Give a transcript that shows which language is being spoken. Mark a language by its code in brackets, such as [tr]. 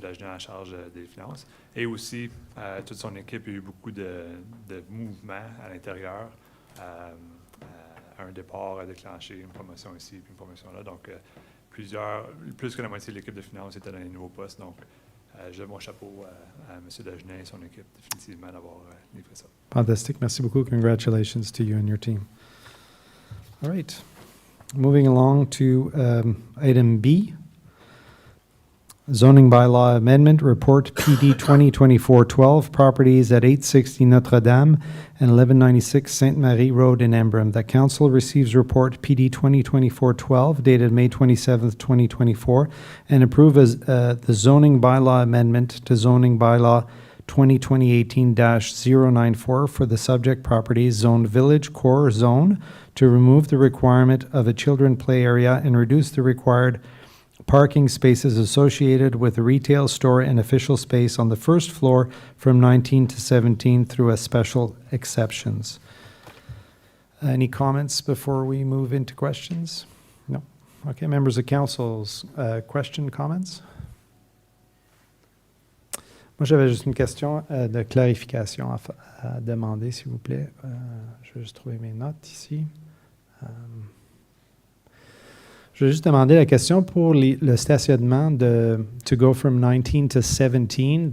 [fr] Dagenet en charge des finances. Et aussi, toute son équipe a eu beaucoup de mouvements à l'intérieur. Un départ déclenché, une promotion ici, puis une promotion là. Donc, plus que la moitié de l'équipe de finances était dans les nouveaux postes. Donc, je lève mon chapeau à M. Dagenet et son équipe, définitivement, d'avoir livré ça. Fantastic. Merci beaucoup. [en] Congratulations to you and your team. All right. Moving along to item B. Zoning bylaw amendment report PD 2024-12 properties at 860 Notre-Dame and 1196 Sainte Marie Road in Embrun. The council receives report PD 2024-12 dated May 27th, 2024 and approves the zoning bylaw amendment to zoning bylaw 2018-094 for the subject properties zoned Village Core Zone to remove the requirement of a children play area and reduce the required parking spaces associated with a retail store and official space on the first floor from 19 to 17 through a special exceptions. Any comments before we move into questions? No. Okay, members of council's comments? [fr] Moi, j'avais juste une question de clarification à demander, s'il vous plaît. Je vais juste trouver mes notes ici. Je vais juste demander la question pour le stationnement [en] to go from 19 to 17.